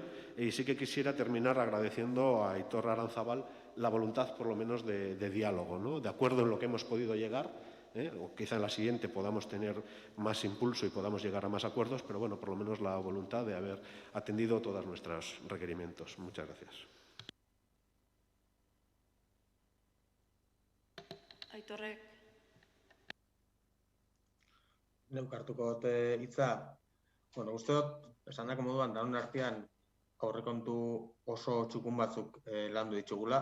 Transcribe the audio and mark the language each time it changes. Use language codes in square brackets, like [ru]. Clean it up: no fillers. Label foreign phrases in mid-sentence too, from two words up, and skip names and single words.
[es] Y sí que quisiera terminar agradeciendo a Aitor Aranzábal la voluntad, por lo menos, de diálogo, ¿no? De acuerdo en lo que hemos podido llegar, o quizá en la siguiente podamos tener más impulso y podamos llegar a más acuerdos, pero bueno, por lo menos la voluntad de haber atendido todos nuestros requerimientos. Muchas gracias. [eu] Aitorrek. Neuk hartuko dut hitza. Bueno, uste dut, esan dako moduan, daun artean aurrekontu oso txukun batzuk landu ditugula.